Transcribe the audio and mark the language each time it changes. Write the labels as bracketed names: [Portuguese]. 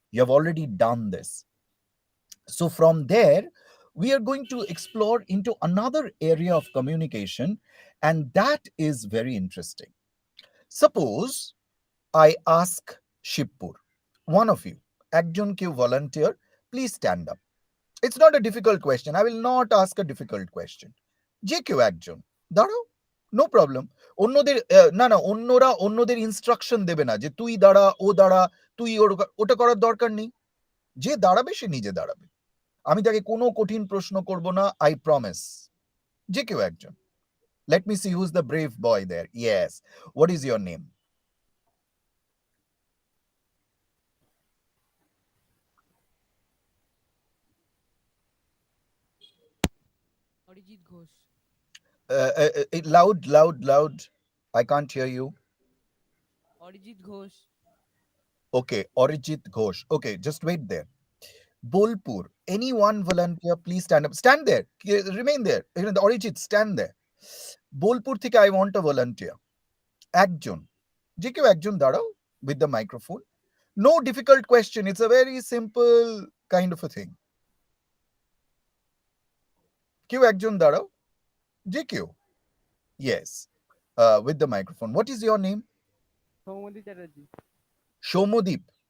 [English] You have already done this. So, from there, we are going to explore into another area of communication, and that is very interesting. Suppose I ask Shipur, one of you, [Bangla] একজন কেউ [English] volunteer, please stand up. It's not a difficult question. I will not ask a difficult question. [Bangla] যে কেউ একজন দাঁড়াও, no problem. অন্যদের না না অন্যরা অন্যদের ইনস্ট্রাকশন দেবে না যে তুই দাঁড়া, ও দাঁড়া, তুই ওটা করার দরকার নেই। যে দাঁড়াবে সে নিজে দাঁড়াবে। আমি তাকে কোনো কঠিন প্রশ্ন করব না, [English] I promise. [Bangla] যে কেউ একজন। [English] Let me see who's the brave boy there. Yes. What is your name? Arijit Ghosh. Loud, loud, loud. I can't hear you. Arijit Ghosh. Okay, Arijit Ghosh. Okay, just wait there. Bolpur. Anyone volunteer, please stand up. Stand there. Remain there. Arijit, stand there. [Bangla] Bolpur থেকে [English] I want a volunteer. [Bangla] একজন। যে কেউ একজন দাঁড়াও [English] with the microphone. No difficult question. It's a very simple kind of a thing. [Bangla] কেউ একজন দাঁড়াও। যে কেউ। [English] Yes. With the microphone. What is your name? Soumodi Chatterjee. Shomodip.